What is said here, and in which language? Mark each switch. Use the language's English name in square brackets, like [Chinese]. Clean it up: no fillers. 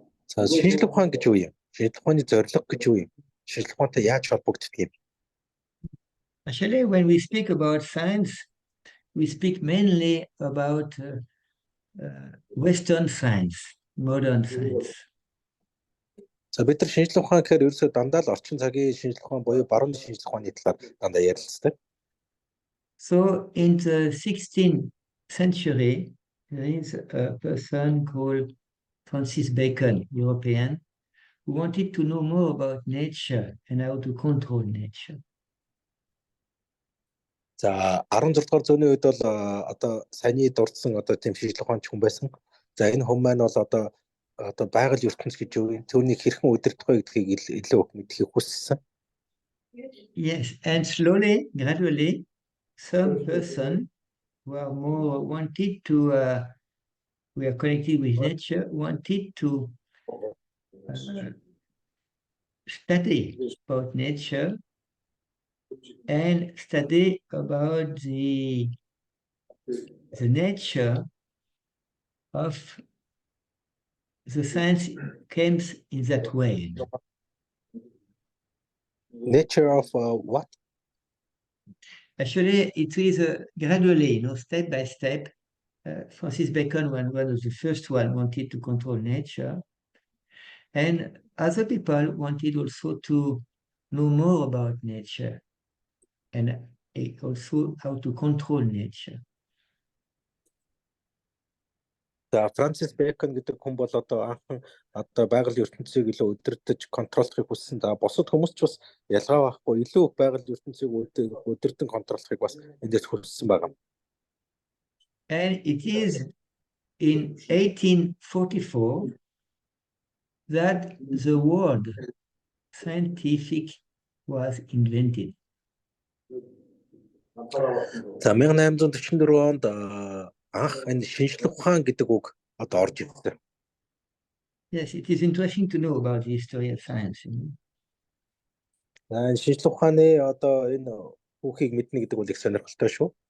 [Mongolian] За шинжлэх ухаан гэж юу юм? Шинжлэх ухааны зорилго гэж юу юм? Шинжлэх ухаантай яаж холбогддог юм? [English] Actually, when we speak about science, we speak mainly about Western science, modern science. [Mongolian] За бид нар шинжлэх ухаан гэхээр ерөөсөө дандаа л орчин цагийн шинжлэх ухаан буюу баруун шинжлэх ухааны талаар дандаа ярилцдаг. [English] So in the 16th century, there is a person called Francis Bacon, European, who wanted to know more about nature and how to control nature. [Mongolian] За 16 дугаар зууны үед бол одоо саяны дурдсан одоо тийм шинжлэх ухаанч хүн байсан. За энэ хүн маань бол одоо байгаль ертөнц гэж юу вэ? Түүнийг хэрхэн удирдах вэ гэдгийг илүү мэдхийг хүссэн. [English] Yes, and slowly, gradually, some person who are more wanted to, we are connected with nature, wanted to study about nature and study about the nature of the science came in that way. Nature of what? Actually, it is gradually, step by step. Francis Bacon, one of the first one, wanted to control nature. And other people wanted also to know more about nature and also how to control nature. [Mongolian] За Франсис Бэкон гэдэг хүн бол одоо анхан одоо байгалийн ертөнцийг илүү удирдах, контролдохыг хүссэн. За бусад хүмүүс ч бас ялгаа байхгүй илүү их байгалийн ертөнцийг удирдан контролдохыг бас эндээс хүссэн байгаа. [English] And it is in 1844 that the word scientific was invented. [Mongolian] За 1844 онд анх энэ шинжлэх ухаан гэдэг үг одоо орж ирсэн. [English] Yes, it is interesting to know about the history of science. [Mongolian] Шинжлэх ухааны одоо энэ түүхийг мэднэ гэдэг бол их сонирхолтой шүү.